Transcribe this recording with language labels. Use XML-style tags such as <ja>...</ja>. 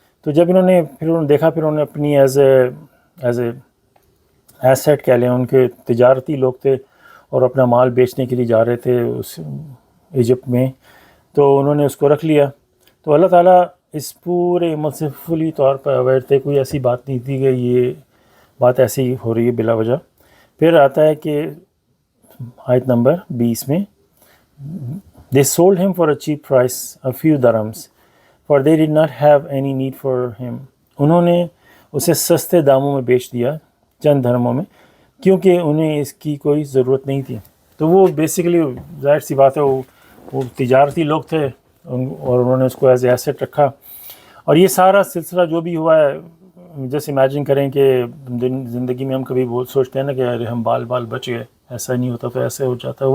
<ur>تو جب انہوں نے دیکھا, پھر انہوں نے اپنی ایز اے ایسیٹ کہہ لیں, ان کے تجارتی لوگ تھے اور اپنا مال بیچنے کے لیے جا رہے تھے اس ایجپٹ میں, تو انہوں نے اس کو رکھ لیا. تو اللہ تعالیٰ اس پورے عمل سے فلی طور پر اویئر تھے. کوئی ایسی بات نہیں تھی کہ یہ بات ایسی ہی ہو رہی ہے بلا وجہ. پھر آتا ہے کہ آیت نمبر 20 میں,</ur> <en>they sold him for a cheap price, a few dirhams, for they did not have any need for him.</en> <ur>انہوں نے اسے سستے داموں میں بیچ دیا, چند درہموں میں, کیونکہ انہیں اس کی کوئی ضرورت نہیں تھی. تو وہ بیسیکلی ظاہر سی بات ہے, وہ تجارتی لوگ تھے اور انہوں نے اس کو ایز اے ایسیٹ رکھا. اور یہ سارا سلسلہ جو بھی ہوا ہے, جیسے امیجن کریں کہ زندگی میں ہم کبھی سوچتے ہیں نا کہ ارے ہم بال بچ گئے, ایسا نہیں ہوتا تو ایسے ہو جاتا.</ur>